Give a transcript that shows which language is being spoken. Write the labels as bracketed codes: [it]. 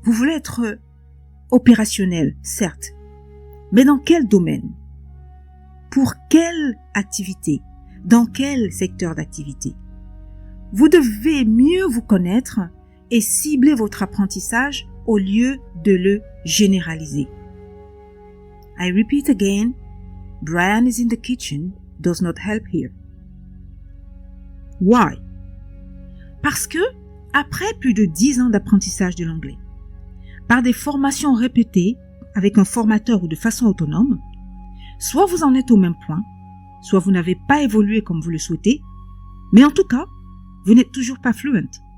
[fr] Vous voulez être opérationnel, certes. Mais dans quel domaine? Pour quelle activité? Dans quel secteur d'activité? Vous devez mieux vous connaître et cibler votre apprentissage au lieu de le généraliser. [en] I repeat again, Brian is in the kitchen does not help here. Why? [fr] Parce que, après plus de 10 ans d'apprentissage de l'anglais, par des formations répétées avec un formateur ou de façon autonome, soit vous en êtes au même point, soit vous n'avez pas évolué comme vous le souhaitez, mais en tout cas, vous n'êtes toujours pas fluent.